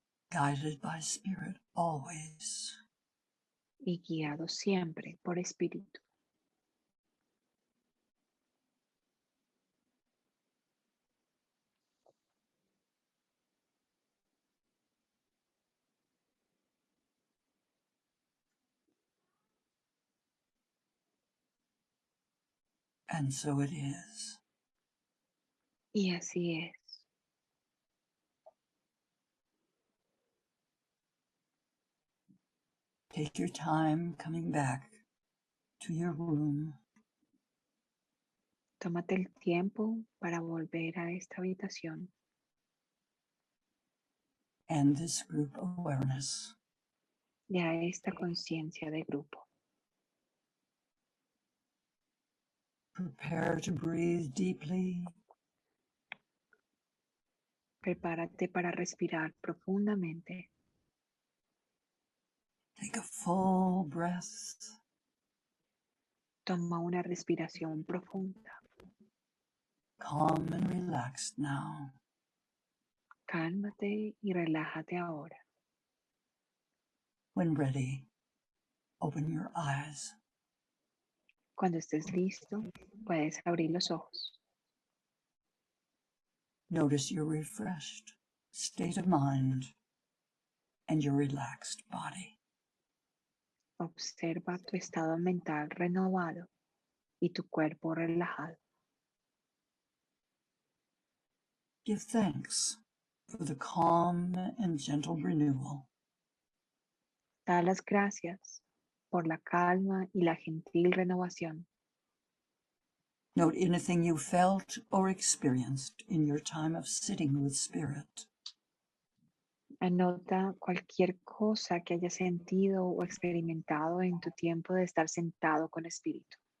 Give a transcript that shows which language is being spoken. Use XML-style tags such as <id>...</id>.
<en>Guided by Spirit always.</en> <es>Y guiado siempre por espíritu.</es> <en>And so it is.</en> <es>Y así es.</es> <en>Take your time coming back to your room.</en> <es>Tómate el tiempo para volver a esta habitación</es> <en>And this group awareness.</en> <es>y a esta conciencia de grupo.</es> <en>Prepare to breathe deeply.</en> <es>Prepárate para respirar profundamente.</es> <en>Take a full breath.</en> <es>Toma una respiración profunda.</es> <en>Calm and relaxed now.</en> <es>Cálmate y relájate ahora.</es> <en>When ready, open your eyes.</en> <es>Cuando estés listo, puedes abrir los ojos.</es> <en>Notice your refreshed state of mind and your relaxed body.</en> <es>Observa tu estado mental renovado y tu cuerpo relajado.</es> <en>Give thanks for the calm and gentle renewal.</en> <es>Da las gracias por la calma y la gentil renovación.</es> <en>Note anything you felt or experienced in your time of sitting with Spirit.</en> <es>Anota cualquier cosa que hayas sentido o experimentado en tu tiempo de estar sentado con espíritu.</es>